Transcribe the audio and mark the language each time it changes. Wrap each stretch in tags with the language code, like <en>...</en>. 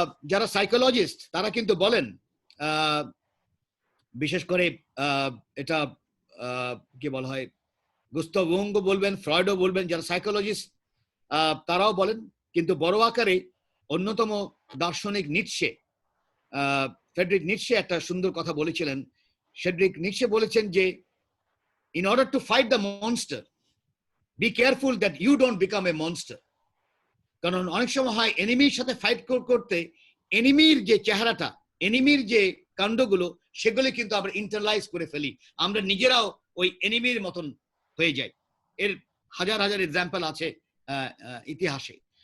<bn>যারা সাইকোলজিস্ট তারা কিন্তু বলেন, বিশেষ করে এটা কি বলা হয়, গুস্তাভ জুং বলবেন, ফ্রয়েডও বলবেন, যারা সাইকোলজিস্ট তারাও বলেন, কিন্তু বড় আকারে অন্যতম দার্শনিক নিটশে, ফ্রেডরিক নিটশে একটা সুন্দর কথা বলেছিলেন। ফ্রেডরিক নিটশে বলেছেন যে</bn> <en>in order to fight the monster, be careful that you don't become a monster.</en> <bn>কারণ অনেক সময় হয় এনিমির সাথে ফাইট করতে এনিমির যে চেহারাটা, এনিমির যে কাণ্ডগুলো, সেগুলো কিন্তু আমরা ইন্টারলাইজ করে ফেলি, আমরা নিজেরাও ওই এনিমির মতন হয়ে যাই। এর হাজার হাজার এক্সাম্পল আছে ইতিহাসে।</bn>